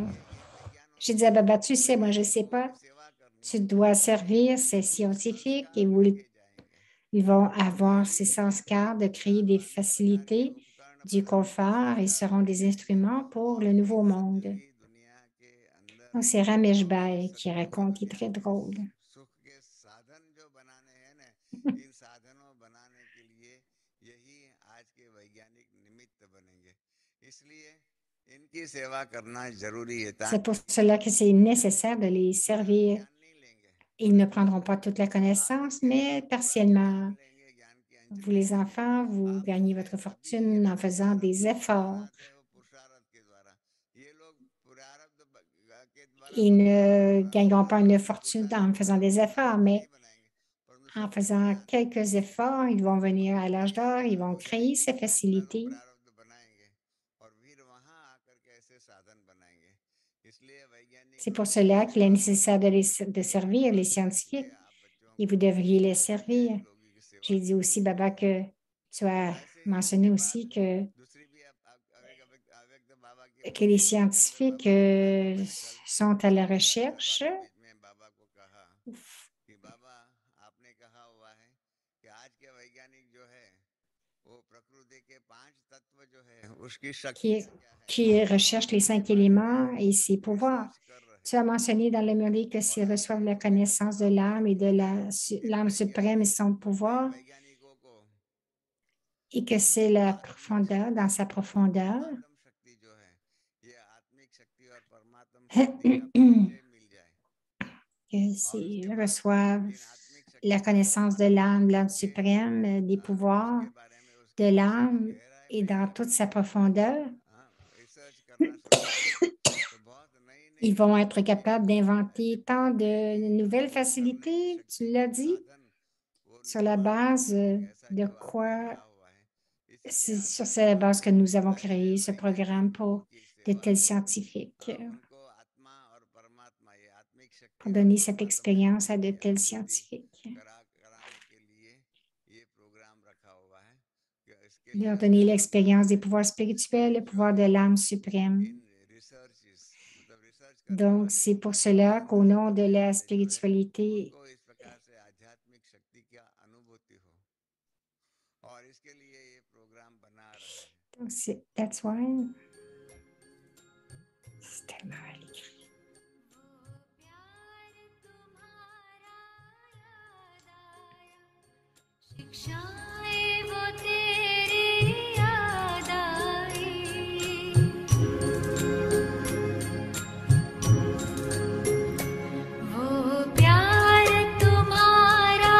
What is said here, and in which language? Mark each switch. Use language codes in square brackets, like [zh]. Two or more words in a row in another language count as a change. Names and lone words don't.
[fr] J'ai dit à Baba, tu sais, moi je ne sais pas. Tu dois servir ces scientifiques et ils vont avoir ces sanskars de créer des facilités, du confort et seront des instruments pour le nouveau monde. Donc, c'est Ramesh Bhai qui raconte, il est très drôle. [hi] सुख के साधन जो बनाने हैं ना, इन साधनों बनाने के लिए यही आज के वैज्ञानिक निमित्त बनेंगे। इसलिए इनकी सेवा करना जरूरी है [fr] C'est pour [hi] ताकि [fr] cela que c'est nécessaire de les servir. [hi] ज्ञान नहीं लेंगे, [fr] Ils ne prendront pas toute la connaissance, mais partiellement. [hi] लेंगे ज्ञान की [fr] Vous, les enfants, vous gagnez votre fortune en faisant des efforts. [hi] आते हो पुरुषार्थ के द्वारा। ये लोग पुरारब्ध के द्वारा [fr] Ils ne gagneront pas une fortune en faisant des efforts, mais [hi] नहीं बनाएंगे, परंतु [fr] en faisant quelques efforts, ils vont venir à l'âge d'or, ils vont créer ces facilités. [hi] प्रारब्ध बनाएंगे और फिर वहां आकर के ऐसे साधन बनाएंगे। इसलिए वैज्ञानिक [fr] C'est pour cela qu'il est nécessaire de servir les scientifiques et vous devriez les servir. [hi] लोगों की सेवा [fr] J'ai dit aussi, Baba, que tu as mentionné aussi que [hi] दूसरी भी अव्यक्त बाबा की [fr] les scientifiques sont à la recherche. [hi] बीच में बाबा को कहा कि बाबा आपने कहा हुआ है कि आज के वैज्ञानिक जो है वो प्रकृति के 5 तत्व जो है उसकी शक्ति [fr] qui recherchent les 5 éléments et ses pouvoirs. [hi] कर रहे [fr] Tu as mentionné dans le murli que s'ils reçoivent la connaissance de l'âme et de l'âme suprême et son pouvoir, [hi] वैज्ञानिकों को [fr] et que c'est la profondeur, dans sa profondeur, [hi] परमात्म शक्ति जो है ये आत्मिक शक्ति और परमात्म शक्ति का परिचय मिल जाए। [fr] que s'ils reçoivent la connaissance de l'âme suprême, des pouvoirs de l'âme et dans toute sa profondeur, [hi] रिसर्च करना शुरू करें तो बहुत नई नई [fr] ils vont être capables d'inventer tant de nouvelles facilités, tu l'as dit, sur la base de quoi, c'est sur cette base que nous avons créé ce programme pour de tels scientifiques, [hi] उनको आत्मा और परमात्मा ये आत्मिक शक्ति [fr] pour donner cette expérience à de tels scientifiques, [hi] कराने के लिए ये प्रोग्राम रखा हुआ है कि इसके लिए [fr] leur donner l'expérience des pouvoirs spirituels, le pouvoir de l'âme suprême. [hi] रिसर्च मतलब रिसर्च [fr] Donc, c'est pour cela qu'au nom de la spiritualité, [hi] को इस प्रकार से आध्यात्मिक शक्ति की अनुभूति हो और इसके लिए ये प्रोग्राम बना रहे हैं। [en] donc that's why. [fr] C'est tellement mal écrit. [hi] शिक्षाएं वो तेरी याद आई, वो प्यार तुम्हारा